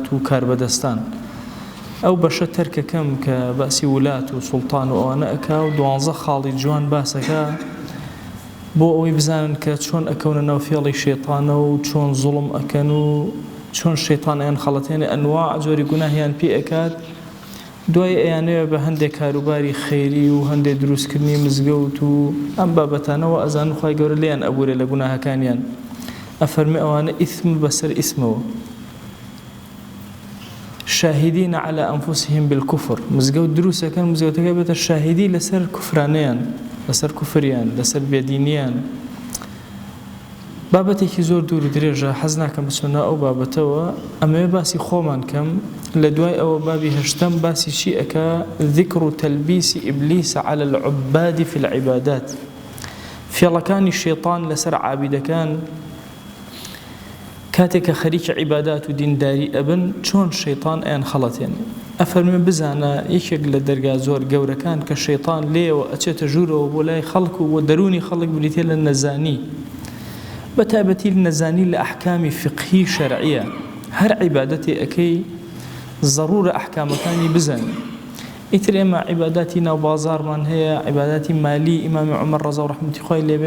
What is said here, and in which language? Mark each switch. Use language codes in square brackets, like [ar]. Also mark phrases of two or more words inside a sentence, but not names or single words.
[ckb] و کاربەدەستان ئەو بەشە تەرکەکەم کە باسی وولات و سوڵتان و ئەوانە ئەکا و 12 خاڵی جوان باسەکە بۆ ئەوەی بزانن کە چۆن ئەکەونە ناو فێڵی شێطانە و چۆن زوڵم ئەکەن و چۆن شێطانیان خەڵەتێنێ ئەنواع جۆری گوناهیان پێ ئەکات دوای ئەیانەوە بە هەندێک کاروباری خەیری و هەندێک دروستکردنی مزگەوت و ئەم بابەتانەوە ئەزان خوای گەورە لێیان ئەبورێ لە گوناهەکانیان ئەفەرمێ ئەوانە ئیثم بەسەر ئیثمەوە [ar] شاهدين على أنفسهم بالكفر [ckb] مزگەوت دروستەکەن مزگەوتەکە بێتە شاهدی لەسەر کوفرانەیان لەسەر کوفریان لەسەر بێدینیان بابەتێکی زۆر دوور و درێژە حەز ناکەم بچمە ئەو بابەتەوە ئەمەوێ باسی خۆمان کەم لە دوای ئەوە بابی هەشتەم باسی چی ئەکا [ar] ذکر تەلبیس ئیبلیس على العباد في العبادات [ckb] فێڵەکانی شێطان لەسەر عابیدەکان کاتێکە خەریکە عیبادات و دینداری ئەبن چۆن شەیطان ئەیان خەڵەتێن ئەفەرمێ بزانە یەکێک لە دەرگا زۆر گەورەکان کە شەیطان لێەوە ئەچێتە ژوورەوە بۆ لای خەڵک و بۆ دەرونی خەڵک بریتێ لە نەزانی بەتایبەتی نەزانی لە ئەحکامی فقهی شەرعیە هەر عیبادەتێ ئەکەی ضرورە ئەحکامەکانی بزانێ ئیتر ئێمە عیباداتی ناو بازارمان هەیە عیباداتی مالی ئیمامی عومەر ڕەزا و ڕەحمەتی خوای لێبێ